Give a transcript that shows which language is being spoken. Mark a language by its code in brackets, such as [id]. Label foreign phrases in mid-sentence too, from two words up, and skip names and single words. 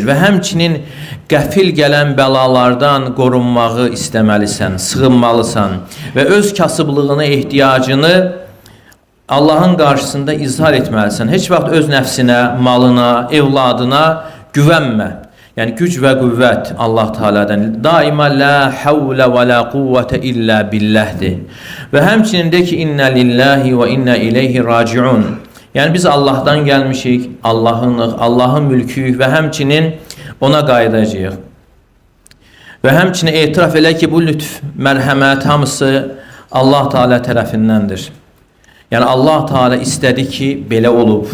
[az] Və həmçinin qəfil gələn bəlalardan qorunmağı istəməlisən, sığınmalısan və öz kasıblığını, ehtiyacını Allahın qarşısında izhar etməlisən. Heç vaxt öz nəfsinə, malına, evladına güvənmə. Yəni güc və qüvvət Allah Taala'dan. Daima [ar] لا حول ولا قوة إلا بالله. [az] Və həmçinin de ki [ar] إنا لله وإنا إليه راجعون. [az] Yəni biz Allahdan gəlmişik, Allahın mülküyük və həmçinin ona qayıdacağıq. Və həmçinin etiraf elə ki bu lütf, mərhəmət hamısı Allah Taala tərəfindəndir. Yəni Allah Taala istədi ki belə olub.